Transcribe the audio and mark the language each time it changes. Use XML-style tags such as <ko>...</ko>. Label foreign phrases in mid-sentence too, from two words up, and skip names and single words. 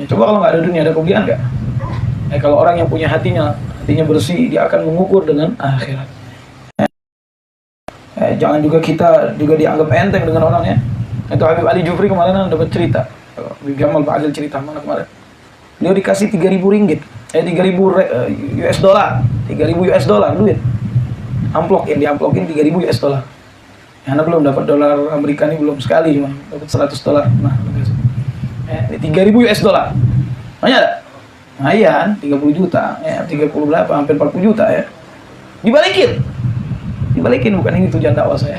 <id>Coba kalau nggak ada dunia, ada kemuliaan nggak? Kalau orang yang punya hatinya bersih, dia akan mengukur dengan akhirat. Jangan juga kita juga dianggap enteng dengan orangnya. Itu Habib Ali Jufri kemarin dapat cerita. Habib Jamal Pak Adil cerita mana kemarin. Beliau dikasih 3.000 ringgit 3.000</id> <en>US dollar,</en> <id>3.000</id> <en>US dollar</en> <id>duit. Amplok yang diamplokin 3.000</id> <en>US dollar.</en> <id>Karena belum dapat dolar Amerika ini belum sekali cuma dapat 100 dolar. Nah, ini 3.000</id> <en>US dollar.</en> <id>Banyak ada? Lumayan, 30 juta, 30 berapa, hampir 40 juta ya. Dibalikin bukan ini tujuan dakwah saya.</id>